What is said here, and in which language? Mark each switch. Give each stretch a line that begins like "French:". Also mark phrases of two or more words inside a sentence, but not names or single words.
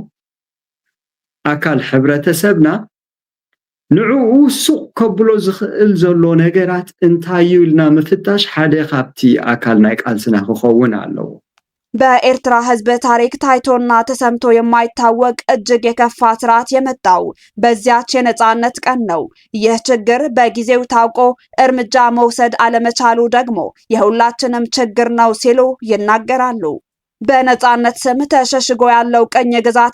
Tigrinya: ኣካል ሕብረተሰብና ንዕኡ ሱቅ ከብሎ ዝኽእል ዘሎ ነገራት እንታይ ኢልና ምፍታሽ ሓደ ካብቲ አካል ናይ ቃልስና ክኸውን ኣለዎ።
Amharic: በኤርትራ ህዝብ ታሪክ ታይቶና ተሰምቶ የማይታወቅ እጅግ የከፋ ስርዓት የመጣው በዚያች የነጻነት ቀን ነው። ይህ ችግር በጊዜው ታውቆ እርምጃ መውሰድ አለመቻሉ ደግሞ የሁላችንም ችግር ነው ሲሉ ይናገራሉ። በነጻነት ስም ተሸሽጎ ያለው ቅኝ ግዛት